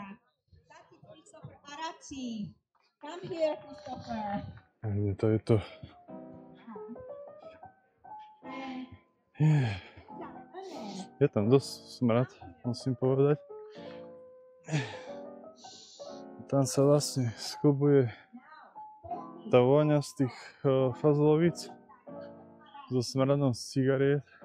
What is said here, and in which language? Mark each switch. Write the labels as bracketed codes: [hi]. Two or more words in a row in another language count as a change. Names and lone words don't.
[sk] Tati Christopher Araci. [en] Come here, Christopher. [sk] To je to. Je tam dosť smrad, musím povedať. Tam sa vlastne skubuje tá vôňa z tých fazlovíc so smradom z cigariet.